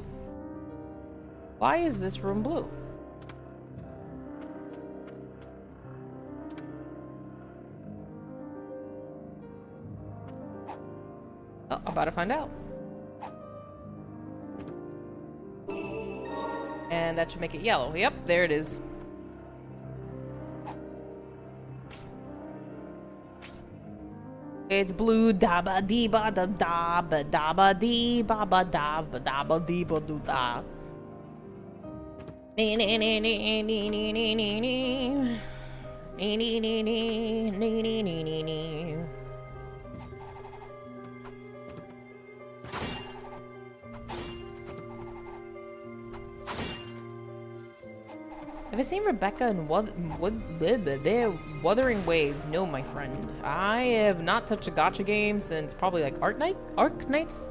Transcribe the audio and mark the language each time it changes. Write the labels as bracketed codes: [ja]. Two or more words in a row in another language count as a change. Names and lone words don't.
[en] Why is this room blue? Oh, I'm about to find out. And that should make it yellow. Yep, there it is. It's blue da ba dee ba da da ba da ba dee ba ba da ba da ba dee ba do da. Nee nee nee nee nee nee nee nee nee. Nee nee nee nee nee nee nee nee nee. Have I seen Rebecca in Wuthering Waves? No, my friend. I have not touched a gacha game since probably like Arc Nights?